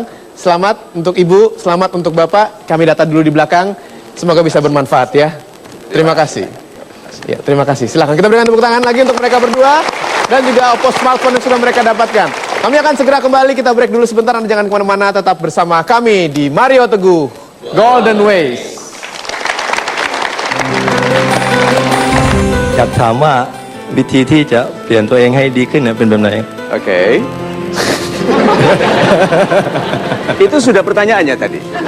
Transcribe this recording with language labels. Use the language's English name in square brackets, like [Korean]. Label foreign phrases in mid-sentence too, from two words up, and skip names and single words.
[Indonesian] Selamat untuk Ibu, selamat untuk Bapak. Kami data dulu di belakang. Semoga bisa bermanfaat ya. Terima kasih. Ya, terima kasih. Silakan kita berikan tepuk tangan lagi untuk mereka berdua dan juga Oppo smartphone yang sudah mereka dapatkan. Kami akan segera kembali, kita break dulu sebentar, Anda jangan kemana-mana, tetap bersama kami di Mario Teguh Golden Ways. [Thai] อยากถามว่าวิธีที่จะเปลี่ยนตัวเองให้ดีขึ้นเนี่ยเป็นแบบไหน [Indonesian] Oke. Itu sudah pertanyaannya tadi.